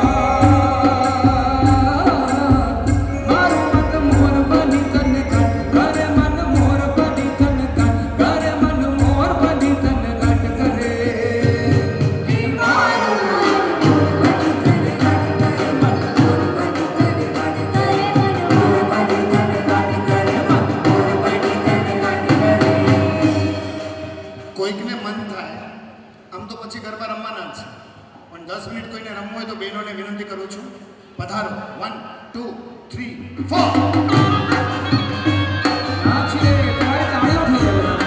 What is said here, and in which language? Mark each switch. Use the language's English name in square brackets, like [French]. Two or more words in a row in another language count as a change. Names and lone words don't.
[Rajasthani] मारू मत मोर बनी धन घट करे मन मोर बनी धन घट करे मन मोर बनी धन घट करे ए मारू मोर बनी धन घट करे मन मोर बनी धन घट करे मन मोर बनी धन घट करे मन मोर बनी धन घट करे [Gujarati] કોઈકને મન થાય આમ તો પછી ગરબા રમવાના જ છે પણ 10 મિનિટ કોઈને રમવું હોય તો બહેનોને વિનંતી કરું છું પધારો 1 2 3 4 નાચ લે તમારે તાળીઓ ઠોકો